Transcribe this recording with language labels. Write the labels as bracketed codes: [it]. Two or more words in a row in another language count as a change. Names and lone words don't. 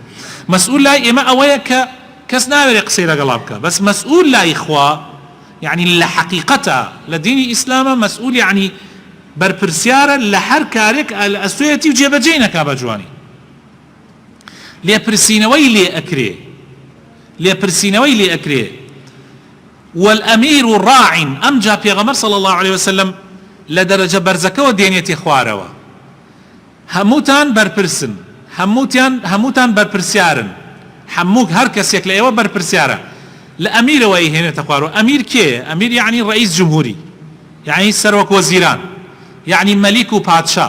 [ckb] مەسئول لای ئێمە ئەوەیە کە کەس ناوێرە قسەی لەگەڵا بکە، بەس مەسئول لای خوا یعنی لە حەقیقەتە لە دینی ئیسلامە مەسئول یعنی بەرپرسیارە لە هەر کارێک لە ئەستۆیەتی و جێبەجێی نەکا بە جوانی. لێپرسینەوەی لێ ئەکرێ. [ar] والأمير راع، [ckb] ئەمجا پێغەمبەر [ar] صلى الله عليه وسلم [ckb] لە دەرەجە بەرزەکەوە دێنێتی خوارەوە. هەمووتان بەرپرسن، هەمووتان بەرپرسیارن، هەر کەسێک لە ئێوە بەرپرسیارە. لە ئەمیرەوەی هێنێتە خوارەوە. ئەمیر کێ؟ ئەمیر یعنی ڕئیس جمهوری، یعنی سەرۆک وەزیران، یعنی مەلیک و پادشا.